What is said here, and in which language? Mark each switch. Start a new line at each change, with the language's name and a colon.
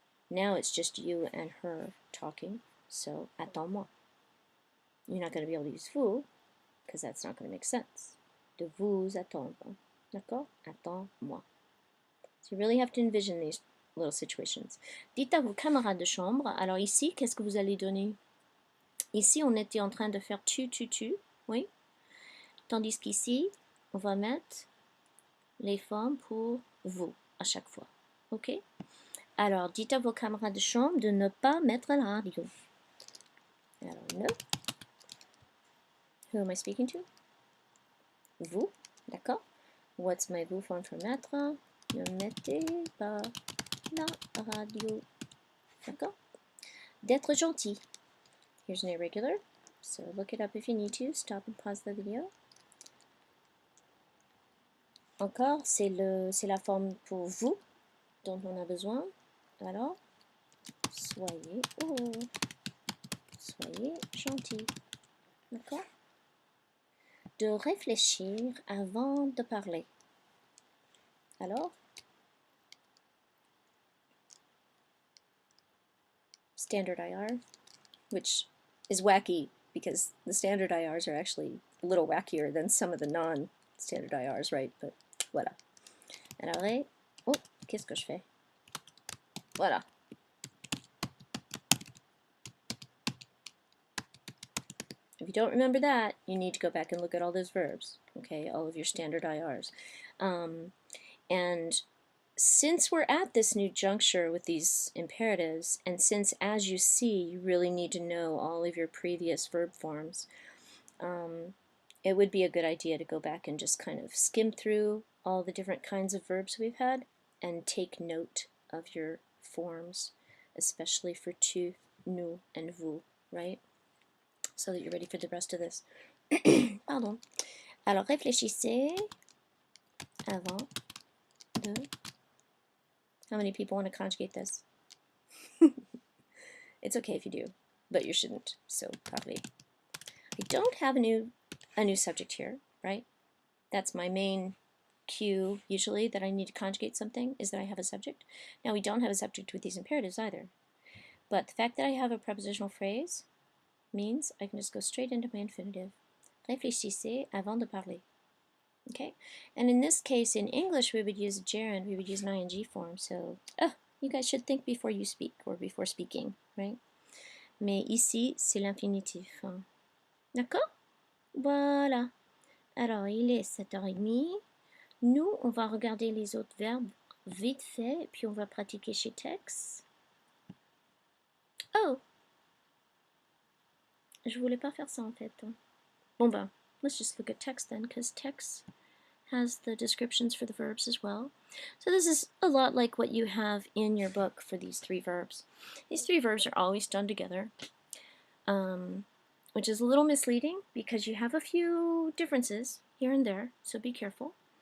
English: Now it's just you and her talking, so
French: attends-moi.
English: You're not going to be able to use vous, because that's not going to make sense.
French: De vous attendre. D'accord? Attends-moi.
English: So you really have to envision these little situations.
French: Dites à vos camarades de chambre, alors ici, qu'est-ce que vous allez donner? Ici, on était en train de faire tu, oui? Tandis qu'ici, on va mettre les formes pour vous. à chaque fois. Ok? Alors, dites à vos camarades de chambre de ne pas mettre la radio. Alors, ne.
English: Who am I speaking to?
French: Vous, d'accord?
English: What's my vous form for mettre?
French: Ne mettez pas la radio. D'accord? D'être gentil.
English: Here's an irregular. So look it up if you need to. Stop and pause the video.
French: Encore, c'est la forme pour vous dont on a besoin. Alors, soyez gentil. D'accord? De réfléchir avant de parler. Alors,
English: standard IR, which is wacky because the standard IRs are actually a little wackier than some of the non-standard IRs, right? But voilà.
French: Alors, oh, qu'est-ce que je fais? Voilà.
English: If you don't remember that, you need to go back and look at all those verbs, okay, all of your standard IRs. And since we're at this new juncture with these imperatives, and since, as you see, you really need to know all of your previous verb forms, it would be a good idea to go back and just kind of skim through all the different kinds of verbs we've had and take note of your forms, especially for tu, nous, and vous, right? So that you're ready for the rest of this.
French: Pardon. Alors, réfléchissez avant de...
English: How many people want to conjugate this? It's okay if you do, but you shouldn't. So, parler. I don't have a new subject here, right? That's my main cue, usually, that I need to conjugate something, is that I have a subject. Now, we don't have a subject with these imperatives either. But the fact that I have a prepositional phrase means I can just go straight into my infinitive.
French: Réfléchissez avant de parler.
English: Okay? And in this case, in English, we would use a gerund, we would use an ing form. So, you guys should think before you speak, or before speaking, right?
French: Mais ici, c'est l'infinitif. D'accord? Voilà. Alors, il est 7h30. Nous, on va regarder les autres verbes vite fait, et puis on va pratiquer chez Tex. Oh! Je voulais pas faire ça en fait. Bon ben,
English: let's just look at Tex then, because Tex has the descriptions for the verbs as well. So this is a lot like what you have in your book for these three verbs. These three verbs are always done together, which is a little misleading because you have a few differences here and there, so be careful.